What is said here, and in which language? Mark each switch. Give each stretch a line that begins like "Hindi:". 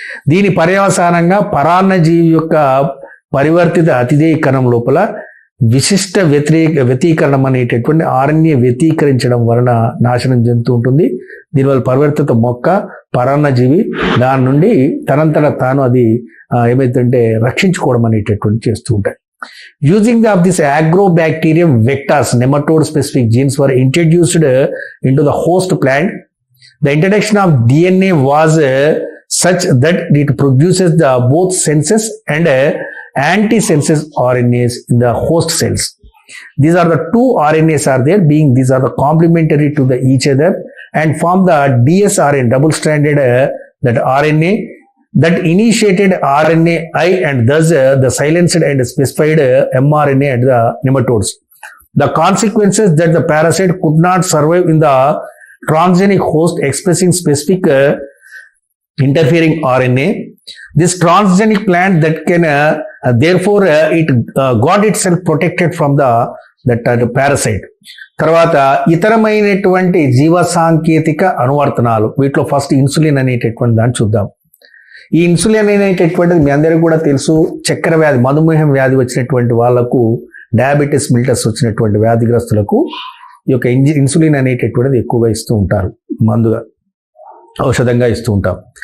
Telugu: దీని పర్యవసానంగా పరాన్నజీవి యొక్క పరివర్తిత అతిదేయ కణం లోపల విశిష్ట వ్యతీకరణం అనేటటువంటి ఆర్ఎన్ఏ వ్యతీకరించడం వలన నాశనం చెందుతూ ఉంటుంది. దీనివల్ల పరివర్తిత మొక్క పరాన్నజీవి దాని నుండి తనంతట తాను అది ఏమైతుంటే రక్షించుకోవడం అనేటటువంటి చేస్తూ ఉంటాయి.
English: Using of this agrobacterium vectors, nematode specific genes were introduced into the host plant. The introduction of DNA was such that it produces the both senses and antisense RNAs in the host cells. These are the two RNAs are there, these are the complementary to each other and form the dsRNA, double stranded that RNA that initiated RNAi and thus the silenced and specified mRNA at the nematodes. The consequences that the parasite could not survive in the transgenic host expressing specific interfering RNA. This transgenic plant that can therefore it got itself protected from that parasite.
Telugu: తర్వాత ఇతరమైనటువంటి జీవ సాంకేతిక అనువర్తనాలు, వీటిలో first insulin అనేటటువంటి దాన్ని చూద్దాం. ఈ ఇన్సులిన్ అనేటటువంటిది మీ అందరికీ కూడా తెలుసు, చక్కెర వ్యాధి, మధుమేహం వ్యాధి వచ్చినటువంటి వాళ్ళకు, డయాబెటీస్ మిల్టస్ వచ్చినటువంటి వ్యాధిగ్రస్తులకు ఈ యొక్క ఇన్సులిన్ అనేటటువంటిది ఎక్కువగా ఇస్తూ ఉంటారు, మందుగా ఔషధంగా ఇస్తూ ఉంటాం.